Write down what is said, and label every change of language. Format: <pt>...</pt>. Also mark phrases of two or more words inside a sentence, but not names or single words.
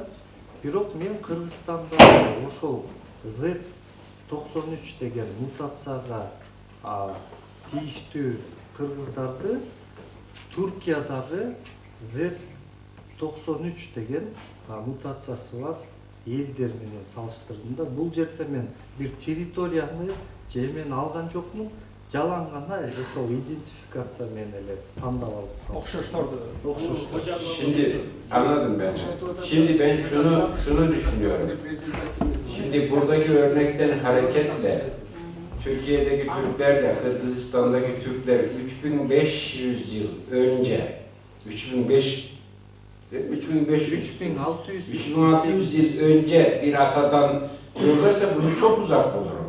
<ky>Бирок мен Кыргызстанда ошол Z93 деген мутацияга тийиштүү кыргыздарды Түркиядагы Z93 деген мутациясы бар элдер менен салыштырдым. Бул жерде мен бир территорияны же мен алган жокмун, жалаң гана ошол идентификация менен эле тандап алып салдым. Окшоштор.</ky> <tr>Şimdi anladım ben. Şimdi ben şunu düşünüyorum. Şimdi buradaki örnekten hareketle Türkiye'deki Türklerle Kırgızistan'daki Türkler 3500 yıl önce 3600 yıl önce bir atadan diyorlarsa bunu çok uzak bulurum.</tr>